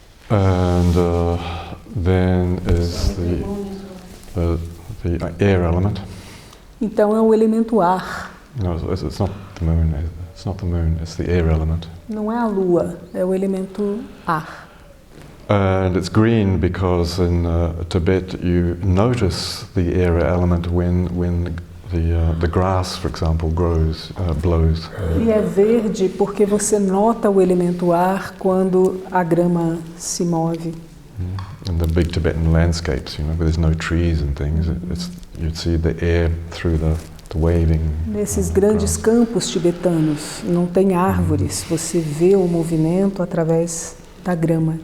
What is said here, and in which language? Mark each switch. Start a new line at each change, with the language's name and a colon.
English: And then is the air element.
Portuguese: Então é o elemento ar.
English: No, it's not the moon. It's not the moon. It's the air element.
Portuguese: Não é a lua, é o elemento ar.
English: And it's green because in Tibet you notice the air element when the grass, for example, blows.
Portuguese: E é verde porque você nota o elemento ar quando a grama se move.
English: In the big Tibetan landscapes, where there's no trees and things, you'd see the air through the waving.
Portuguese: Nesses grandes campos tibetanos, não tem árvores, você vê o movimento através da grama.